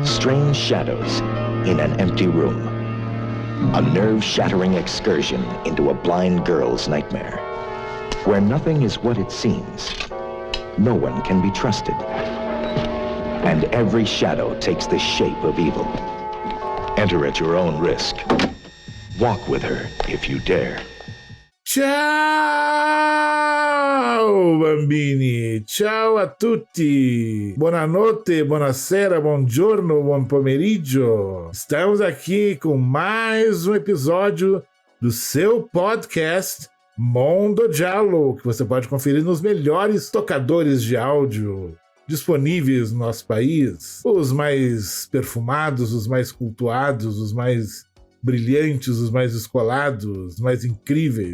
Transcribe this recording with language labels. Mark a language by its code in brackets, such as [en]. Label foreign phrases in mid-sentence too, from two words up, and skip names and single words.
[en] Strange Shadows in an Empty Room. A nerve-shattering excursion into a blind girl's nightmare. Where nothing is what it seems. No one can be trusted. And every shadow takes the shape of evil. Enter at your own risk. Walk with her if you dare. [it] Ciao bambini, ciao a tutti, buonanotte, buonasera, buongiorno, buon pomeriggio. [pt] Estamos aqui com mais um episódio do seu podcast Mondo Giallo, que você pode conferir nos melhores tocadores de áudio disponíveis no nosso país. Os mais perfumados, os mais cultuados, os mais brilhantes, os mais descolados, os mais incríveis.